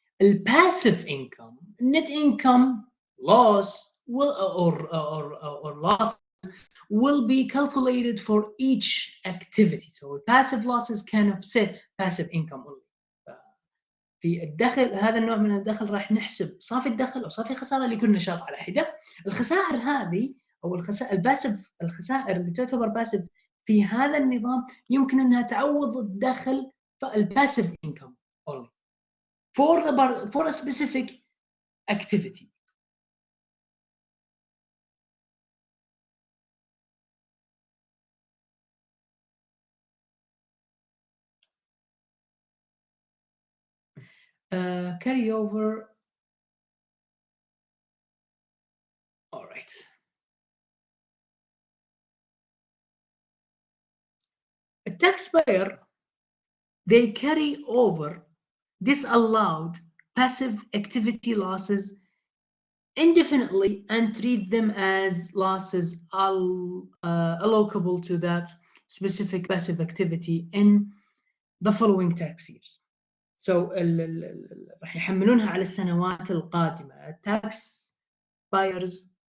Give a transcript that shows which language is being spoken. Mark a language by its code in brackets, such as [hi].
[en] الباسيف income, net income loss or loss will be calculated for each activity. So passive losses can offset passive income only. [ar] في الدخل هذا النوع من الدخل راح نحسب صافي الدخل او صافي خساره لكل نشاط على حده. الخسائر هذه او الخسائر اللي تعتبر باسيف في هذا النظام يمكن انها تعوض الدخل الباسيف [en] income only for a specific activity. Carry over. All right. A taxpayer, they carry over disallowed passive activity losses indefinitely and treat them as losses allocable to that specific passive activity in the following tax years. [ar] So راح يحملونها على السنوات القادمة. [en] Tax buyers